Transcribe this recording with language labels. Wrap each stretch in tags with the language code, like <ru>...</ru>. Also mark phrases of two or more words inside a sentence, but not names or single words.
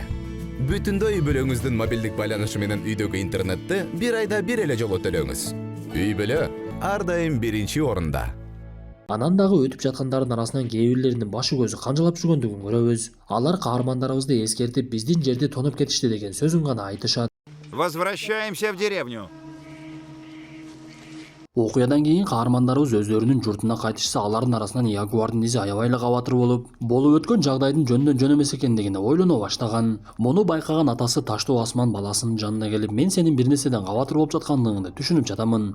<ky>Бүтүндөй үй бүлөңүздүн мобилдик байланышы менен үйдөгү интернетти бир айда бир эле жолу төлөңүз. Үй бүлө ар дайым биринчи орунда. Анан дагы өтүп жаткандардын арасынан кээ бирлеринин башы көзү канжалап жүргөндүгүн көрөбүз. Алар каармандарыбызды эскертип, биздин жерди тонуп кетишти деген сөзүн гана айтышат.</ky> <ru>Возвращаемся в деревню.</ru> <ky>Окуядан кийин каармандарыбыз өздөрүнүн журтуна кайтышса, алардын арасынан ягуардын изи аябай эле кабатыр болуп өткөн жагдайдын жөндөн жөн эмес экендигине ойлоно баштаган. Муну байкаган атасы Таштуу Асман баласынын жанына келип, "Мен сенин бир нерседен кабатыр болуп жаткандыгыңды түшүнүп жатамын.</ky>